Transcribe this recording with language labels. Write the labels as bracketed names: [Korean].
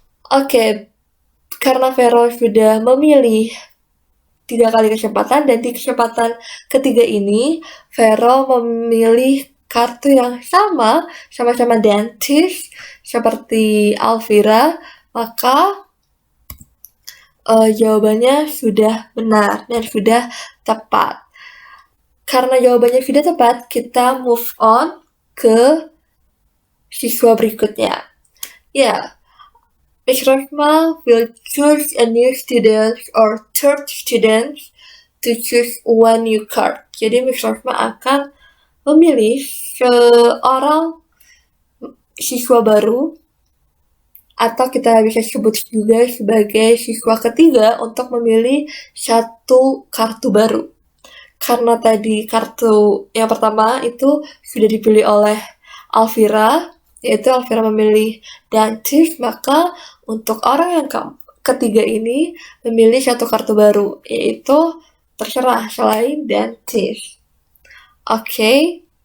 [Indonesian] Oke, karena Vero sudah memilih 3 kali kesempatan, dan di kesempatan ketiga ini Vero memilih kartu yang sama-sama dentist seperti Alvira, maka jawabannya sudah benar dan sudah tepat. Karena jawabannya sudah tepat, kita [English] move on [Indonesian] ke siswa berikutnya. [English] Ya, Miss Rosma will choose a new student or third student to choose one new card. [Indonesian] Jadi Miss Rosma akan memilih seorang siswa baru, atau kita bisa sebut juga sebagai siswa ketiga, untuk memilih satu kartu baru. Karena tadi kartu yang pertama itu sudah dipilih oleh Alvira, yaitu Alvira memilih dentist, maka untuk orang yang ketiga ini memilih satu kartu baru, yaitu terserah selain dentist. Oke.